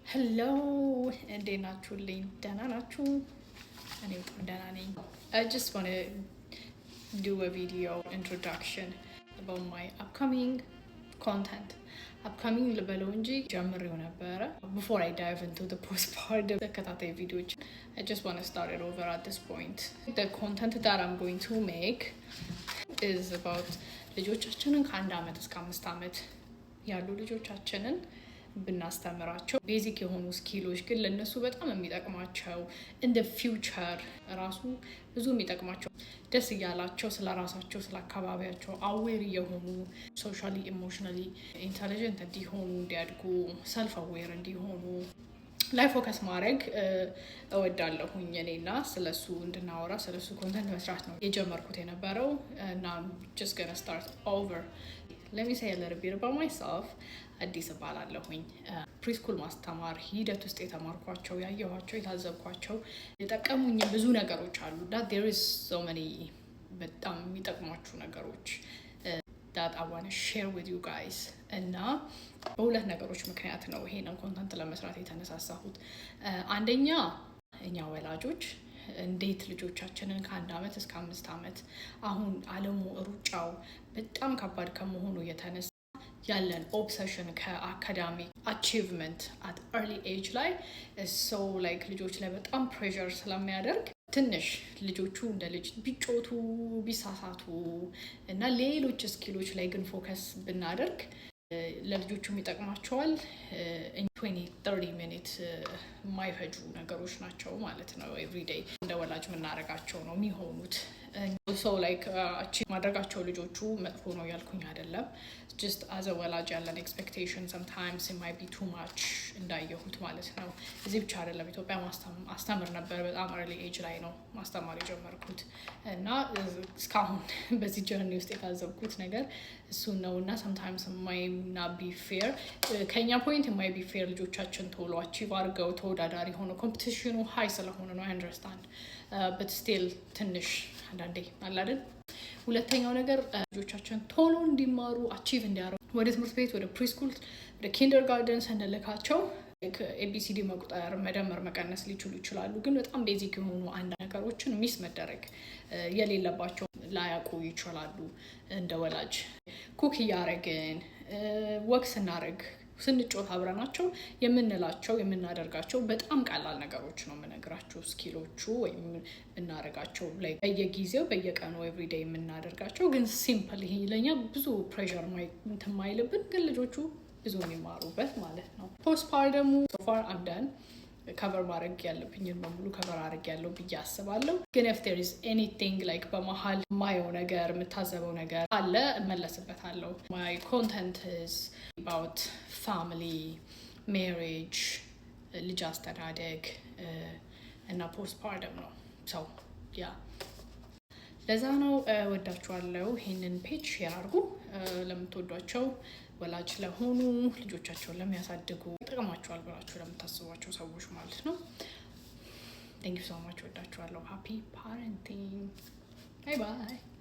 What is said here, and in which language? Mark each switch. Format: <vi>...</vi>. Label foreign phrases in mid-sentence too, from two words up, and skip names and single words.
<en>Hello,</en> <am>እንዴት ናችሁልኝ? ደህና ናችሁ? እኔ በጣም ደህና ነኝ።</am> <en>I just want to do a video introduction about my upcoming content.</en> <am>Upcoming ልበለው እንጂ ጀምሬው ነበረ.</am> <en>Before I dive into the postpartum</en> <am>ተከታታይ ቪዲዮዎች,</am> <en>I just want to start it over at this point. The content that I'm going to make is about</en> <am>ልጆቻችንን ከ1 ዓመት እስከ 5 ዓመት ያሉ ልጆቻችንን ብናስተምራቸው ቤዚክ የሆኑ ስኪሎች ግን ለነሱ በጣም የሚጠቅማቸው እንደ ፊውቸር ራሱ ብዙ የሚጠቅማቸው ደስ እያላቸው ስለ ራሳቸው ስለ አካባቢያቸው አዌር የሆኑ</am> <en>socially emotionally intelligent</en> <am>እንዲሆኑ እንዲያድጉ</am> <en>self aware</en> <am>እንዲሆኑ ላይ ፎከስ ማድረግ እወዳለሁኝ እኔና ስለሱ እንድናወራ ስለሱ ኮንተንት መስራት ነው የጀመርኩት የነበረው እና</am> <en>just gonna start over. Let me say a little bit about myself.</en> <am>አዲስ እባላለሁኝ። ፕሪስኩል ማስተማር ሂደት ውስጥ የተማርኳቸው ያየኋቸው የታዘብኳቸው የጠቀሙኝ ብዙ ነገሮች አሉ።</am> <en>that there is so many</en> <am>በጣም የሚጠቅሟችሁ ነገሮች</am> <en>that I want to share with you guys.</en> <am>እና በሁለት ነገሮች ምክንያት ነው ይሄንን ኮንተንት ለመስራት የተነሳሳሁት። አንደኛ እኛ ወላጆች እንዴት ልጆቻችንን ከ1 ዓመት እስከ 5 ዓመት አሁን ዓለሙ ሩጫው በጣም ከባድ ከመሆኑ የተነሳ ያለን ኦብሰሽን ከአካዳሚክ አቺቭመንት</am> <en>at early age</en> <am>ላይ</am> <en>so like</en> <am>ልጆች ላይ በጣም ፕሬሸር ስለሚያደርግ ትንሽ ልጆቹ እንደ ልጅ ቢጮቱ ቢሳሳቱ እና ሌሎች ስኪሎች ላይ ግን ፎከስ ብናደርግ ለልጆቹም ይጠቅማቸዋል። 20-30 ሚኒት የማይፈጁ ነገሮች ናቸው ማለት ነው። ኤቭሪዴይ እንደ ወላጅ የምናደርጋቸው ነው የሚሆኑት። ሰው ላይክ ማድረጋቸው ልጆቹ መጥፎ ነው ያልኩኝ አይደለም።</am> <en>just as a</en> <am>ወላጅ ያለን ኤክስፔክቴሽን</am> <en>sometimes it might be too much</en> <am>እንዳየሁት ማለት ነው። እዚህ ብቻ አይደለም ኢትዮጵያ ማስተምር ነበር። በጣም</am> <en>early age</en> <am>ላይ ነው ማስተማር የጀመርኩት እና እስካሁን በዚህ ጀርኒ ውስጥ የታዘብኩት ነገር እሱን ነው እና</am> <en>sometimes it might not be fair</en> <am>ከኛ ፖይንት</am> <en>it might be fair</en> <am>ልጆቻችን ቶሎ አቺቭ አድርገው ተወዳዳሪ ሆኖ ኮምፒቲሽኑ ሃይ ስለሆነ ነው</am> <en>I understand but still</en> <am>ትንሽ አንዳንዴ አላደን። ሁለተኛው ነገር ልጆቻችን ቶሎ እንዲማሩ አቺቭ እንዲያደርጉ ወደ ትምህርት ቤት ወደ ፕሪስኩል ወደ ኪንደርጋርተን ስንልካቸው ኤቢሲዲ መቁጠር መደመር መቀነስ ሊችሉ ይችላሉ። ግን በጣም ቤዚክ የሆኑ አንድ ነገሮችን ሚስ መደረግ የሌለባቸው ላያውቁ ይችላሉ። እንደ ወላጅ ኩክ እያደረግን ወክ ስናደርግ ስንጮት አብረናቸው የምንላቸው የምናደርጋቸው በጣም ቀላል ነገሮች ነው የምነግራቸው ስኪሎቹ ወይም እናደርጋቸው ላይ በየጊዜው በየቀኑ ኤቭሪዴይ የምናደርጋቸው ግን ሲምፕል ይሄ ለኛ ብዙ ፕሬሸር ማይልብን ግን ልጆቹ ብዙ የሚማሩበት ማለት ነው። ፖስትፓርተሙ</am> <en>so far I'm done</en> <am>ከቨር ማድረግ ያለብኝን በሙሉ ከቨር አድርግ ያለው ብዬ አስባለሁ። ግን</am> <en>if there is anything like</en> <am>በመሀል ማየው ነገር የምታዘበው ነገር አለ እመለስበታለሁ።</am> <en>my content is about family, marriage,</en> <am>ልጅ አስተዳደግ እና postpartum ነው።</am> <en>so yeah</en> <am>ለዛ ነው ወዳችኋለሁ። ይሄንን ፔጅ ሼር አድርጉ ለምትወዷቸው ወላጅ ለሆኑ ልጆቻቸውን ለሚያሳድጉ ይጠቅማቸዋል ብላችሁ ለምታስቧቸው ሰዎች ማለት ነው።</am> <en>thank you so much</en> <am>ወዳችኋለሁ።</am> <en>happy parenting. bye bye</en>